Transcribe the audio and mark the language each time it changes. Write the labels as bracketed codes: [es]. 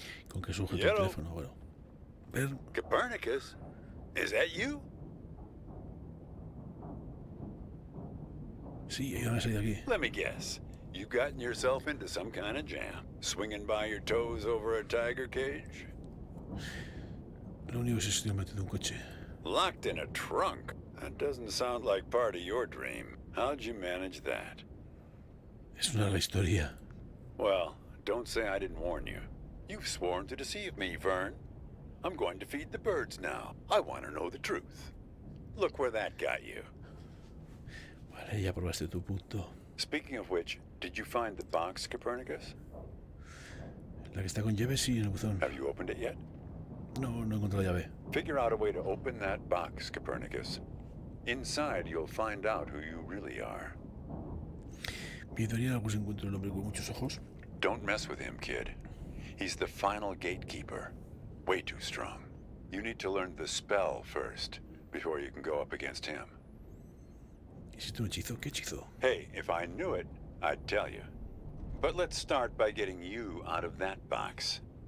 [es] ¿Con qué sujeto el [en] Yellow. [es] teléfono? Bueno. Ver. [en] Copernicus? Is that you? [es] Sí, ayúdame a salir de aquí. [en] Let me guess. You've gotten yourself into some kind of jam. Swinging by your toes over a tiger cage? [es] Lo único es que estoy metido en un coche. [en] Locked in a trunk? That doesn't sound like part of your dream. How'd you manage that? [es] Es una larga historia. [en] Well, don't say I didn't warn you. You've sworn to deceive me, Vern. I'm going to feed the birds now. I want to know the truth. Look where that got you. [es] Vale, ya probaste tu punto. [en] Speaking of which, did you find the box, Copernicus? [es] La que está con llave, sí, en el buzón. [en] Have you opened it yet? [es] No, no he encontrado la llave. [en] Figure out a way to open that box, Copernicus. Inside, you'll find out who you really are. [es] Me ayudaría algo si encuentro el hombre con muchos ojos. [en] Don't mess with him, kid. He's the final gatekeeper. Way too strong. You need to learn the spell first, before you can go up against him. [es] ¿Existe un hechizo? ¿Qué hechizo? [en] Hey, if I knew it, I'd tell you. But let's start by getting you out of that box.